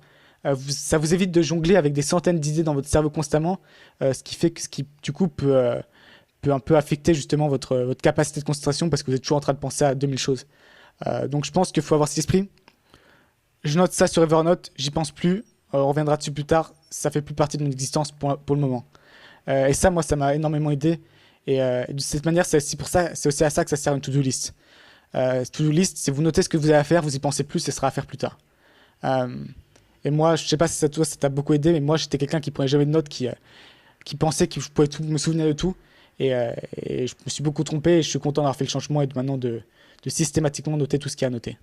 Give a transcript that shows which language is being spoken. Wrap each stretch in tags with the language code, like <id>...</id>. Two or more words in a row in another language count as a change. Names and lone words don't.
<fr>Ça vous évite de jongler avec des centaines d'idées dans votre cerveau constamment, ce qui du coup peut un peu affecter justement votre capacité de concentration parce que vous êtes toujours en train de penser à 2000 choses. Donc je pense qu'il faut avoir cet esprit. Je note ça sur Evernote, j'y pense plus, on reviendra dessus plus tard, ça fait plus partie de mon existence pour le moment. Et ça, moi, ça m'a énormément aidé. Et de cette manière, c'est aussi à ça que ça sert une</fr> <en>to-do list. To-do list,</en> <fr>c'est vous notez ce que vous avez à faire, vous y pensez plus, et ce sera à faire plus tard. Et moi, je sais pas si toi, ça t'a beaucoup aidé, mais moi, j'étais quelqu'un qui prenait jamais de notes, qui pensait que je pouvais me souvenir de tout. Et je me suis beaucoup trompé, et je suis content d'avoir fait le changement et maintenant de systématiquement noter tout ce qu'il y a à noter.</fr>